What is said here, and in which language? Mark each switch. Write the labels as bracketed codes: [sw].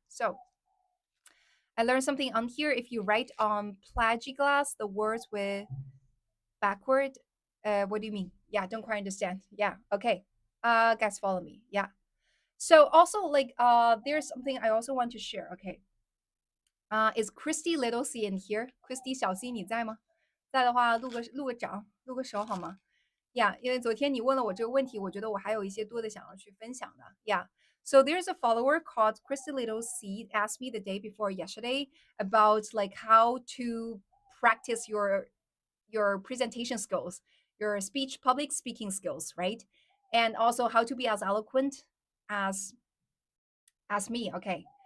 [en] So I learned something on here. If you write on plagiglass the words with backward, what do you mean? Yeah, don't quite understand. Yeah. Okay. Guys, follow me. Yeah. So also like there's something I also want to share. Okay. Is Christy Little C in here? Christy [zh] 小 C 你在吗？在的话，录个掌，录个手好吗？ [en] Yeah， [zh] 因为昨天你问了我这个问题，我觉得我还有一些多的想要去分享的。 [en] Yeah. So there's a follower called Christy Little C asked me the day before yesterday about like how to practice your presentation skills, your public speaking skills, right? And also how to be as eloquent as me. Okay.